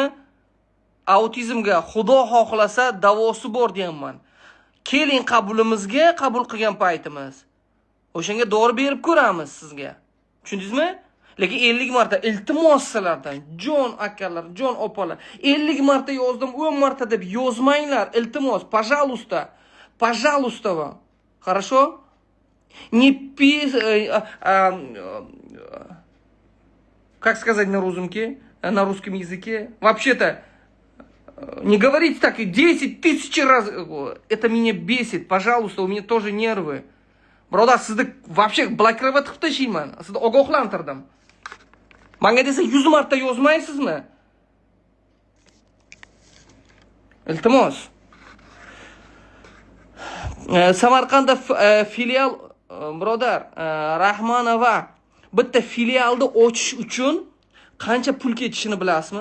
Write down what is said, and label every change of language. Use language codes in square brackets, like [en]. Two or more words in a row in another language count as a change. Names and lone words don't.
[uz] Autizmga Xudo xohlasa davosi bor deyapman. Keling qabulimizga, qabul qilgan paytimiz. O'shanga dori berib ko'ramiz sizga. Tushundingizmi? Lekin 50 marta iltimos sizlardan, jon akalar, jon opalar, 50 marta yozdim, 10 marta deb yozmanglar, iltimos, [ru] pожалуйста вам. Хорошо? Не как сказать на русском языке? Вообще-то, не говорите так 10 000 раз. Это меня бесит. Пожалуйста, у меня тоже нервы. [uz] Birodar, sizni вообще blokirovать qilib tashlayman. Sizni ogohlantirdim. Menga desa 100 marta yozmaysizmi? Iltimos. Samarqandda filial, birodar, Rahmanova bitta filialni ochish uchun qancha pul ketishini bilasizmi?